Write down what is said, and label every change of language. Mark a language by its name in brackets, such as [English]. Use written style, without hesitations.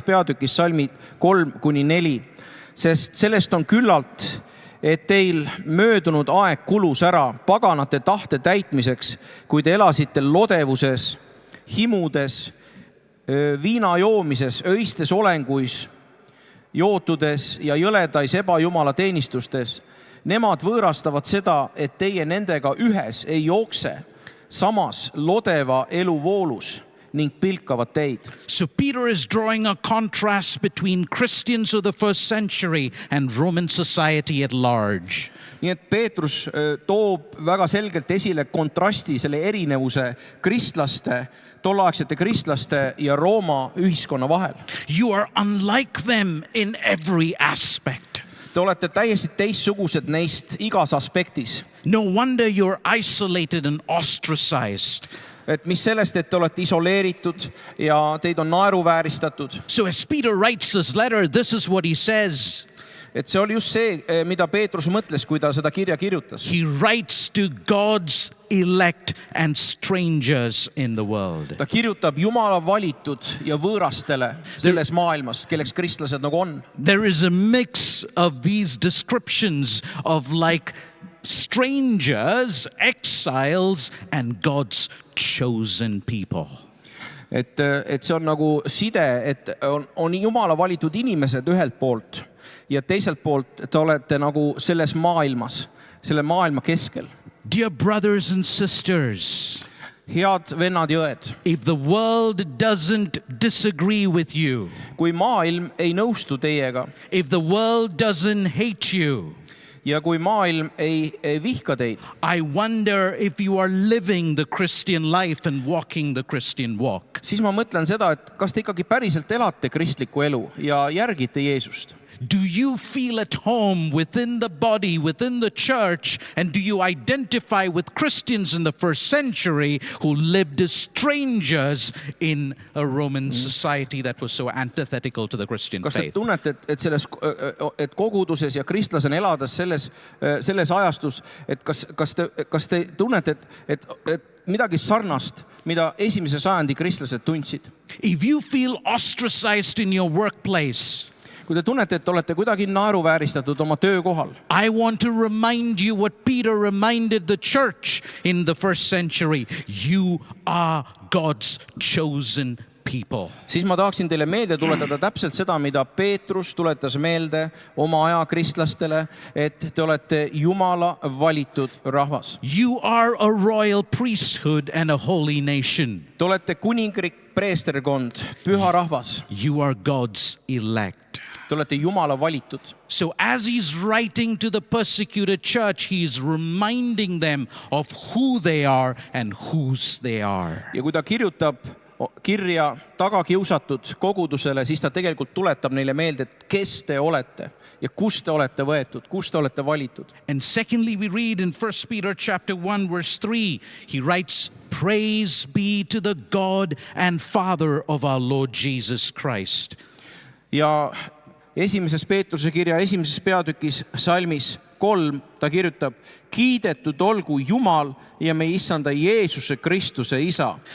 [Estonian] peatükis salmid 3-4, sest sellest on küllalt, et teil möödunud aeg kulus ära paganate tahte täitmiseks, kui te elasite lodevuses, himudes, viina joomises, öistes olenguis, jootudes ja jõledais ebajumala teenistustes. Nemad võõrastavad seda, et teie nendega ühes ei jookse, samas lodeva elu voolus ning pilkavad teid. [English] So Peter is drawing a contrast between Christians of the first century and Roman society at large. [Estonian] Nii et Peetrus toob väga selgelt esile kontrasti, selle erinevuse tolleaegsete kristlaste ja Rooma ühiskonna vahel. [English] You are unlike them in every aspect. [Estonian] Te olete täiesti teistsugused neist igas aspektis. [English] No wonder you're isolated and ostracized. [Estonian] Et mis sellest, et te olete isoleeritud ja teid on naeruvääristatud. [English] So as Peter writes this letter, this is what he says. [Estonian] Et see oli just see, mida Peetrus mõtles, kui ta seda kirja kirjutas. [English] He writes to God's elect and strangers in the world. [Estonian] Ta kirjutab Jumala valitud ja võõrastele selles maailmas, kelleks kristlased nagu on. [English] There is a mix of these descriptions of like strangers, exiles, and God's chosen people. [Estonian] Et see on nagu side, et on Jumala valitud inimesed ühelt poolt ja teiselt poolt te olete nagu selles maailmas, selle maailma keskel. [English] Dear brothers and sisters, [Estonian] Head vennad ja õed, [English] if the world doesn't disagree with you, [Estonian] kui maailm ei nõustu teiega [English] if the world doesn't hate you, [Estonian] ja kui maailm ei vihka teid, [English] I wonder if you are living the Christian life and walking the Christian walk. [Estonian] siis ma mõtlen seda, et kas te ikkagi päriselt elate kristlikku elu ja järgite Jeesust. [English] Do you feel at home within the body, within the church, and do you identify with Christians in the first century who lived as strangers in a Roman society that was so antithetical to the Christian [Estonian] Kas te [English] faith? [Estonian] tunnete, et koguduses ja kristlasena elades selles ajastus, et kas te tunnete, et midagi sarnast, mida esimese sajandi kristlased tundsid? [English] If you feel ostracized in your workplace, [Estonian] Kui te tunnete, et olete kuidagi naeruvääristatud oma töökohal, [English] I want to remind you what Peter reminded the church in the first century. You are God's chosen people. [Estonian] siis ma tahaksin teile meelde tuletada täpselt seda, mida Peetrus tuletas meelde oma aja kristlastele, et te olete Jumala valitud rahvas. [English] You are a royal priesthood and a holy nation. [Estonian] Te olete kuningrik, preesterkond, püha rahvas. [English] You are God's elect. [Estonian] Te olete Jumala valitud. [English] So as he's writing to the persecuted church, he's reminding them of who they are and whose they are. [Estonian] Ja kui ta kirjutab kirja tagakiusatud kogudusele, siis ta tegelikult tuletab neile meelde, et kes te olete ja kust te olete võetud, kust te olete valitud. [English] And secondly, we read in 1 Peter chapter 1, verse 3, he writes, "Praise be to the God and Father of our Lord Jesus Christ." [Estonian] Ja esimeses Peetruse kirja esimeses peatükis salmis 3 ta kirjutab, kiidetud olgu Jumal ja meie issanda Jeesuse Kristuse isa.